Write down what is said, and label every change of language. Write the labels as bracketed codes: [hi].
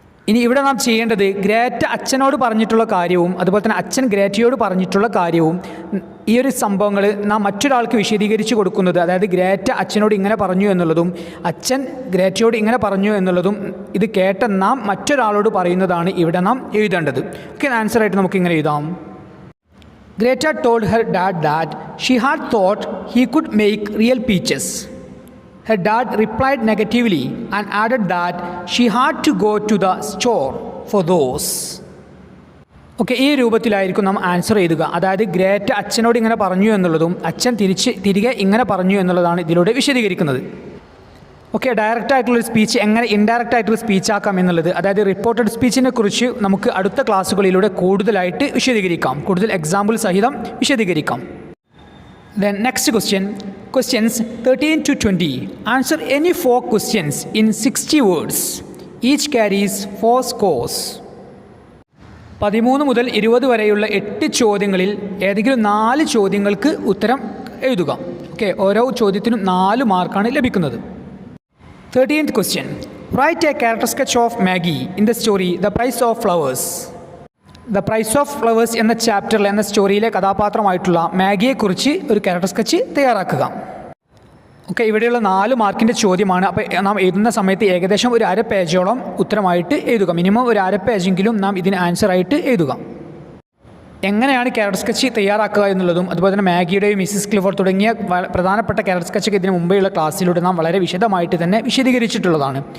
[ml] ഇനി ഇവിടെ നാം ചെയ്യേണ്ടത് ഗ്രേറ്റ അച്ഛനോട് പറഞ്ഞിട്ടുള്ള കാര്യവും അതുപോലെ തന്നെ അച്ഛൻ ഗ്രേറ്റയോട് പറഞ്ഞിട്ടുള്ള കാര്യവും, ഈ ഒരു സംഭവങ്ങൾ നാം മറ്റൊരാൾക്ക് വിശദീകരിച്ച് കൊടുക്കുന്നത്, അതായത് ഗ്രേറ്റ അച്ഛനോട് ഇങ്ങനെ പറഞ്ഞു എന്നുള്ളതും അച്ഛൻ ഗ്രേറ്റയോട് ഇങ്ങനെ പറഞ്ഞു എന്നുള്ളതും ഇത് കേട്ട നാം മറ്റൊരാളോട് പറയുന്നതാണ് ഇവിടെ നാം എഴുതേണ്ടത്. ഓക്കെ, ആൻസറായിട്ട് നമുക്ക് ഇങ്ങനെ എഴുതാം. [en] Greta told her dad that she had thought he could make real peaches. Her dad replied negatively and added that she had to go to the store for those. [ml] Okay, ഈ രൂപത്തിലായിരിക്കും നാം answer എഴുതുക. അതായത് Greta അച്ഛനോട് ഇങ്ങനെ പറഞ്ഞു എന്നുള്ളതും അച്ഛൻ തിരികെ ഇങ്ങനെ പറഞ്ഞു എന്നുള്ളതാണ് ഇതിലൂടെ വിശദീകരിക്കുന്നത്. ഓക്കെ, ഡയറക്റ്റ് ആയിട്ടുള്ളൊരു സ്പീച്ച് എങ്ങനെ ഇൻഡയറക്റ്റ് ആയിട്ടുള്ള സ്പീച്ച് ആക്കാം എന്നുള്ളത്, അതായത് റിപ്പോർട്ടഡ് സ്പീച്ചിനെ കുറിച്ച് നമുക്ക് അടുത്ത ക്ലാസ്സുകളിലൂടെ കൂടുതലായിട്ട് വിശദീകരിക്കാം, കൂടുതൽ എക്സാമ്പിൾ സഹിതം വിശദീകരിക്കാം. [en] Then next questions 13 to 20. Answer any 4 questions in 60 words. Each carries 4 scores. [ml] 13 മുതൽ 20 വരെയുള്ള 8 ചോദ്യങ്ങളിൽ ഏതെങ്കിലും 4 ചോദ്യങ്ങൾക്ക് ഉത്തരം എഴുതുക. ഓക്കെ, ഓരോ ചോദ്യത്തിനും 4 മാർക്കാണ് ലഭിക്കുന്നത്. [en] 13th question. Write a character sketch of Maggie in the story The Price of Flowers. [ml] The price of flowers എന്ന ചാപ്റ്ററിൽ എന്ന സ്റ്റോറിയിലെ കഥാപാത്രമായിട്ടുള്ള മാഗിയെക്കുറിച്ച് ഒരു ക്യാരക്ടർ സ്കെച്ച് തയ്യാറാക്കുക. ഓക്കെ, ഇവിടെയുള്ള 4 മാർക്കിൻ്റെ ചോദ്യമാണ്. അപ്പോൾ നാം എഴുതുന്ന സമയത്ത് ഏകദേശം ഒരു അര പേജോളം ഉത്തരമായിട്ട് എഴുതുക. മിനിമം ഒരു അര പേജെങ്കിലും നാം ഇതിന് ആൻസറായിട്ട് എഴുതുക. എങ്ങനെയാണ് ക്യാരക്ടർ സ്കെച്ച് തയ്യാറാക്കുക എന്നുള്ളതും അതുപോലെ തന്നെ മാഗിയുടെയും മിസ്സിസ് ക്ലിഫോർഡ് തുടങ്ങിയ പ്രധാനപ്പെട്ട ക്യാരക്ടർ സ്കെച്ചൊക്കെ ഇതിന് മുമ്പെയുള്ള ക്ലാസ്സിലൂടെ നാം വളരെ വിശദമായിട്ട് തന്നെ വിശദീകരിച്ചിട്ടുള്ളതാണ്.